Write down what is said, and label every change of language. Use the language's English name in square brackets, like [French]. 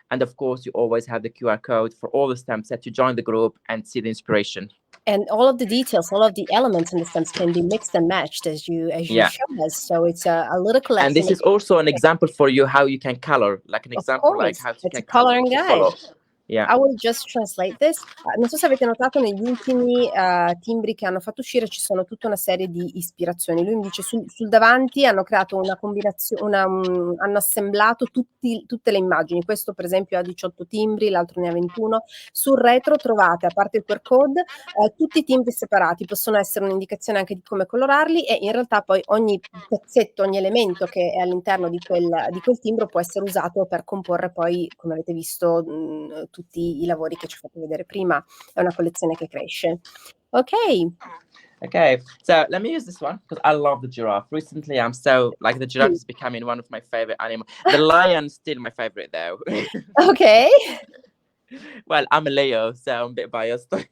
[English] And of course, you always have the QR code for all the stamp set to join the group and see the inspiration. And all of the details, all of the elements in the stamps can be mixed and matched as you showed us. So it's a little collection. And this is also an example for you how you can color, like an example, like how to can coloring guide. Yeah. I will just translate this. [Italian] Non so se avete notato, negli ultimi timbri che hanno fatto uscire ci sono tutta una serie di ispirazioni. Lui mi dice sul davanti hanno creato una combinazione, hanno assemblato tutte le immagini. Questo per esempio ha 18 timbri, l'altro ne ha 21. Sul retro trovate, a parte il QR code, tutti i timbri separati. Possono essere un'indicazione anche di come colorarli, e in realtà poi ogni pezzetto, ogni elemento che è all'interno di quel timbro può essere usato per comporre poi, come avete visto, tutti i lavori che ci ho fatto vedere prima. È una collezione che cresce. [English] Okay, so let me use this one because I love the giraffe. Recently, I'm so like the giraffe is becoming one of my favorite animals. The lion's still my favorite though. Okay. Well, I'm a Leo, so I'm a bit biased.